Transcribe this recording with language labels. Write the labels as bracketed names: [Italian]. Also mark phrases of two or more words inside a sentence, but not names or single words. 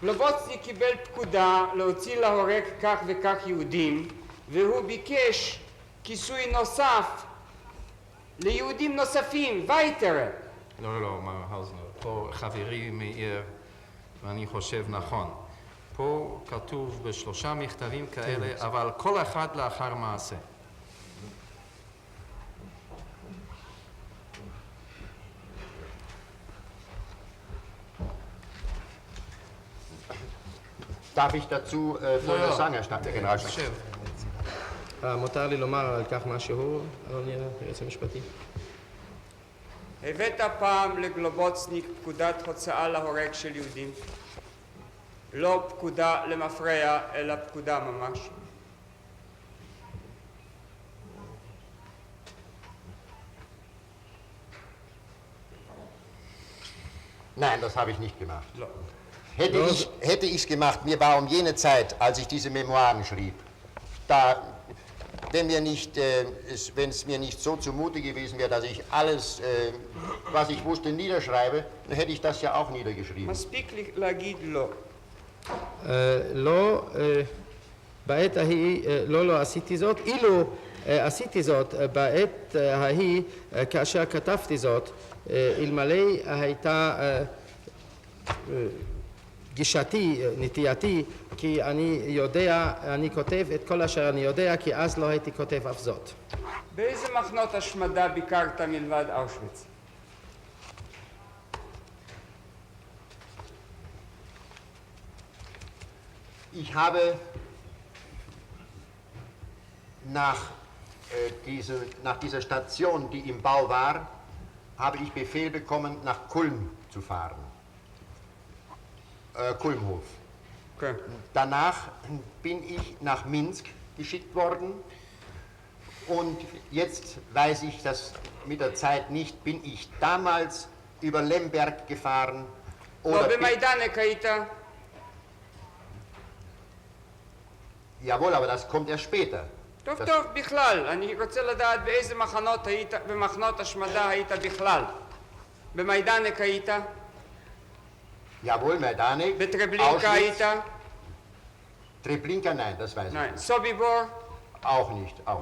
[Hebrew] גלובוצניק קיבל פקודה להוציא להורג כך וכך יהודים, והוא ביקש כיסוי נוסף ליהודים נוספים, וייטרה. לא, מר האוזנר, פה חברי מעיר, ואני חושב נכון. פה כתוב בשלושה מכתבים כאלה, אבל כל אחד לאחר מעשה. [German] Darf ich dazu Folgendes sagen, Herr Generalstab? [Hebrew] שב. מותר לי לומר על כך משהו, אדוני היועץ המשפטי? הבאת פעם לגלובוצניק פקודת הוצאה להורג של יהודים? לא פקודה למפרע, אלא פקודה ממש. [German] Nein, das habe ich nicht gemacht. [Hebrew] לא. [German] Hätte ich es gemacht, mir war um jene Zeit, als ich diese Memoiren schrieb, wenn es mir nicht so zumute gewesen wäre, dass ich alles, was ich wusste, niederschreibe, dann hätte ich das ja auch niedergeschrieben. [Hebrew] מספיק להגיד לא. לא, בעת ההיא לא עשיתי זאת. אילו עשיתי זאת בעת ההיא, כאשר כתבתי זאת, אלמלא הייתה גישתי, נטייתי, כי אני יודע, אני כותב את כל אשר אני יודע, כי אז לא הייתי כותב אף זאת. באיזה מחנות השמדה ביקרת מלבד אושוויץ? [German] Ich habe nach dieser Station, die im Bau war, habe ich Befehl bekommen, nach Kulm zu fahren. Kulmhof. [Hebrew] כן. [German] Danach bin ich nach Minsk geschickt worden und jetzt weiß ich das mit der Zeit nicht, bin ich damals über Lemberg gefahren [Hebrew] לא, [German] oder... [Hebrew] במיידנק היית? [German] Jawohl, aber das kommt erst später. [Hebrew] טוב, [German] Das- [Hebrew] טוב, בכלל. אני רוצה לדעת באיזה מחנות היית, במחנות השמדה היית בכלל. במיידנק היית? [German] Jawohl, Majdanek, [Hebrew] בטרבלינקה היית? [German] Treblinka, nein, das weiß ich nein. nicht. [Hebrew] סוביבור? [German] Auch nicht, auch